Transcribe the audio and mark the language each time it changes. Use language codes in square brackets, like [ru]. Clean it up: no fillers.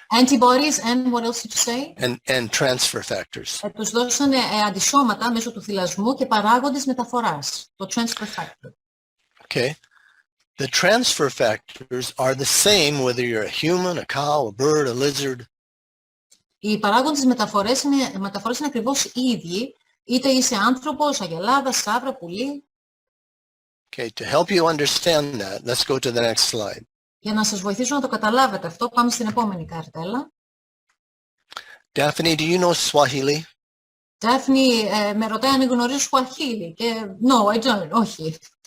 [en] Antibodies and what else did you say? And transfer factors. [el] Τους δώσανε αντισώματα μέσω του θυλασμού και παράγοντες μεταφοράς, το transfer factor. [en] Okay. The transfer factors are the same whether you're a human, a cow, a bird, a lizard. [el] Οι παράγοντες μεταφορές είναι ακριβώς οι ίδιοι, είτε είσαι άνθρωπος, αγελάδα, σαύρα, πουλί. [en] Okay, to help you understand that, let's go to the next slide. [el] Για να σας βοηθήσω να το καταλάβετε αυτό, πάμε στην επόμενη καρτέλα. [en] Daphne, do you know Swahili? [el] Daphne, με ρωτάει αν γνωρίζω Swahili και [en] no, I don't, [el] όχι.